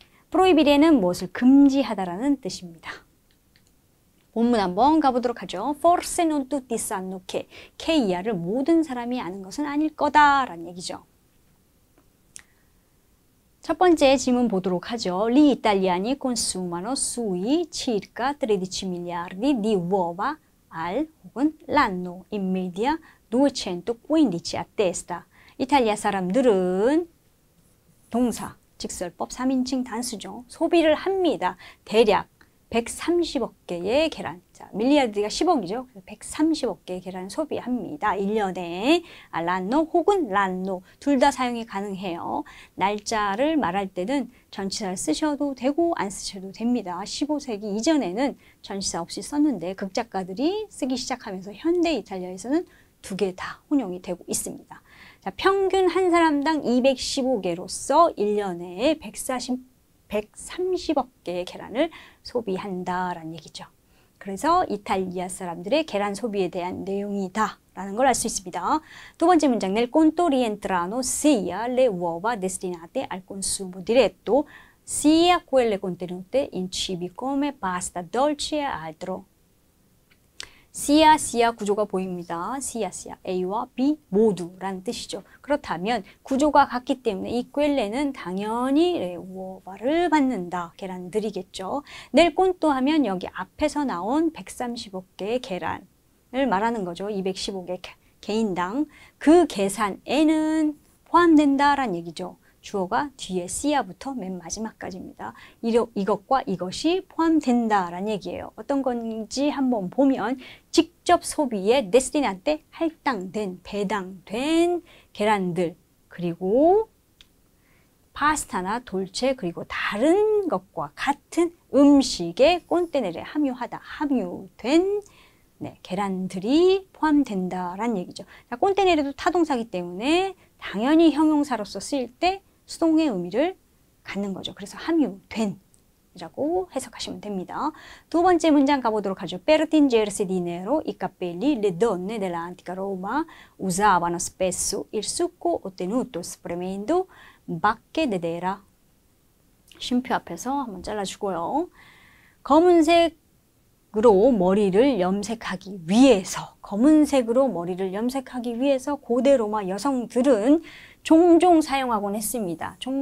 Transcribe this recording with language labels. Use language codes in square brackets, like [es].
[ko] 프로이비레는 무엇을 금지하다라는 뜻입니다. 본문 한번 가보도록 하죠. [it] Forse non tutti sanno che, che [ko] 이하를 모든 사람이 아는 것은 아닐 거다라는 얘기죠. 첫 번째 질문 보도록 하죠. [it] Gli italiani consumano sui circa 13 miliardi di uova al [ko] 혹은 [it] l'anno in media 215 a testa. [ko] 이탈리아 사람들은 동사, 직설법 3인칭 단수죠. 소비를 합니다. 대략 130억 개의 계란. 자, 밀리아드가 10억이죠. 130억 개의 계란을 소비합니다. 1년에 란노 혹은 란노 둘 다 사용이 가능해요. 날짜를 말할 때는 전치사를 쓰셔도 되고 안 쓰셔도 됩니다. 15세기 이전에는 전치사 없이 썼는데 극작가들이 쓰기 시작하면서 현대 이탈리아에서는 두 개 다 혼용이 되고 있습니다. 자, 평균 한 사람당 215개로서 1년에 130억 개의 계란을 소비한다라는 얘기죠. 그래서 이탈리아 사람들의 계란 소비에 대한 내용이다 라는 걸 알 수 있습니다. 두 번째 문장, [it] nel conto rientrano sia le uova destinate al consumo diretto sia quelle contenute in cibi come pasta, dolci e altro. [ko] C야 구조가 보입니다. C야 A와 B 모두라는 뜻이죠. 그렇다면 구조가 같기 때문에 이 꿰레는 당연히 우어바를 받는다. 계란들이겠죠. 낼 꼰또 하면 여기 앞에서 나온 130억 개의 계란을 말하는 거죠. 215개 개인당. 그 계산에는 포함된다라는 얘기죠. 주어가 뒤에 C야부터 맨 마지막까지입니다. 이것과 이것이 포함된다라는 얘기예요. 어떤 건지 한번 보면 직접 소비에 데스티나테 할당된, 배당된 계란들 그리고 파스타나 돌체 그리고 다른 것과 같은 음식에 꼰테네레 함유된 계란들이 포함된다라는 얘기죠. 꼰테네레도 타동사기 때문에 당연히 형용사로서 쓰일 때 수동의 의미를 갖는 거죠. 그래서 함유된 이라고 해석하시면 됩니다. 두 번째 문장 가보도록 하죠. [it] Per tingersi di nero i capelli le donne dell'antica Roma usavano spesso il succo ottenuto spremendo bacche d'edera. [ko] 쉼표 앞에서 한번 잘라주고요. 검은색으로 머리를 염색하기 위해서 고대 로마 여성들은 종종 사용하곤 했습니다.